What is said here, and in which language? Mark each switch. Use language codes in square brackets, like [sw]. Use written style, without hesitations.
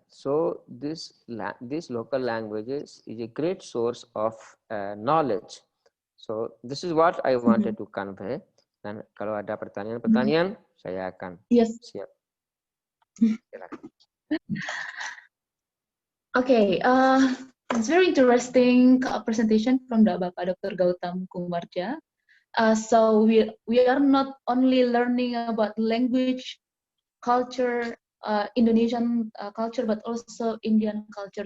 [en] So this local languages is a great source of knowledge. So this is what I wanted to convey. [id] Dan kalau ada pertanyaan-pertanyaan, saya akan siap. [en] Okay, it's very interesting presentation from the Bapak Dr. Gautam Kumarja. So we are not only learning about language, culture, Indonesian culture, but also Indian culture.